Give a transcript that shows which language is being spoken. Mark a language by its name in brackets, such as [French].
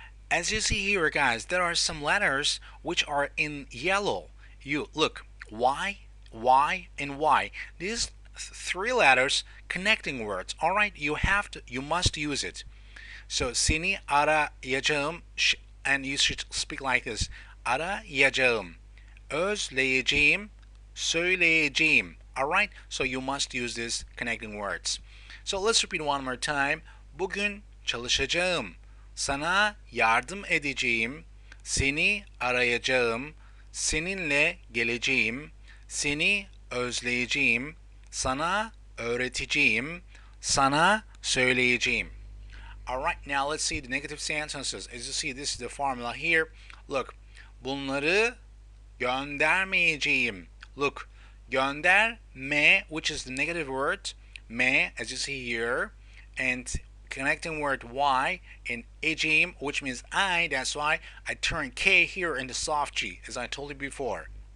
[English] As you see here, guys, there are some letters which are in yellow. You look, Y, Y, and Y. These three letters connecting words. All right, you must use it. So [Turkish] seni arayacağım, [English] and you should speak like this. [Turkish] Arayacağım, özleyeceğim, söyleyeceğim. [English] All right, so you must use these connecting words. So let's repeat one more time. [Turkish] Bugün çalışacağım. Sana yardım edeceğim. Seni arayacağım. Seninle geleceğim. Seni özleyeceğim. Sana öğreteceğim. Sana söyleyeceğim. [English] Alright, now let's see the negative sentences. As you see, this is the formula here. [Turkish] Look, bunları göndermeyeceğim. [English] Look, gönderme, which is the negative word, me, as you see here, and connecting word y, and ecek, which means I. That's why I turn K here in the soft G, as I told you before.